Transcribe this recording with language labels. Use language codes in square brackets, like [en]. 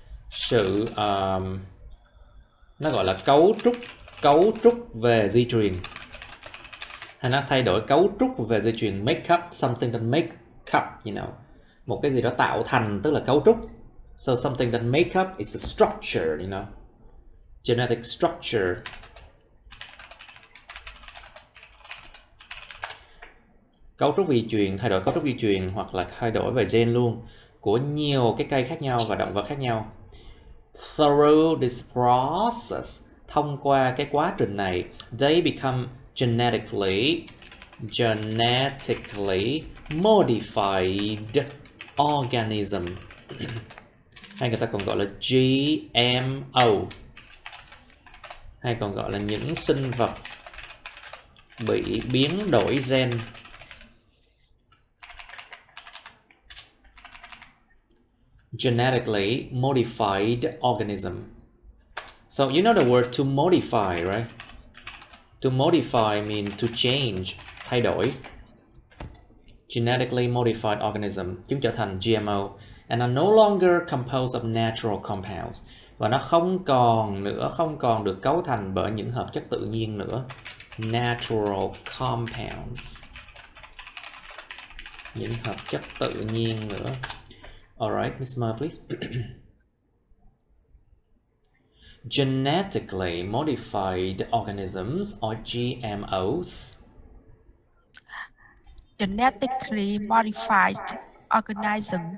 [vi] Sự nó gọi là cấu trúc về di truyền, hay nó thay đổi cấu trúc về di truyền. [en] Make up, something that make up, you know, [vi] một cái gì đó tạo thành tức là cấu trúc. [en] So something that make up is a structure, you know, genetic structure. [vi] Cấu trúc di truyền, thay đổi cấu trúc di truyền hoặc là thay đổi về gen luôn của nhiều cái cây khác nhau và động vật khác nhau. [en] Through this process, [vi] thông qua cái quá trình này, [en] they become genetically modified organism. [vi] Hay người ta còn gọi là GMO, hay còn gọi là những sinh vật bị biến đổi gen. [en] Genetically modified organism. So you know the word to modify, right? To modify means to change, [vi] thay đổi. [en] Genetically modified organism, [vi] chúng trở thành [en] GMO, and are no longer composed of natural compounds. [vi] Và nó không còn được cấu thành bởi những hợp chất tự nhiên nữa. [en] Natural compounds, [vi] những hợp chất tự nhiên nữa. [en] Alright, Miss Mer, please. Genetically modified organisms or GMOs. Genetically modified organism.